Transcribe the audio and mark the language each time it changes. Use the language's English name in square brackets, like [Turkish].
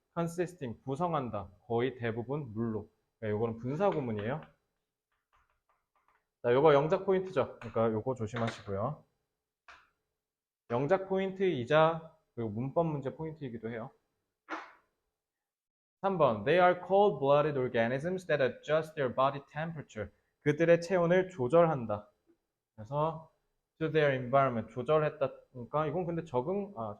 [Korean] consisting 구성한다. 거의 대부분 물로. 그러니까 요거는 분사 구문이에요. 자, 요거 영작 포인트죠. 그러니까 요거 조심하시고요. 영작 포인트이자 그리고 문법 문제 포인트이기도 해요. 3번. [English] They are cold-blooded organisms that adjust their body temperature. [Korean] 그들의 체온을 조절한다. 그래서 [English] to their environment [Korean] 조절했다니까 이건 근데 잠깐만.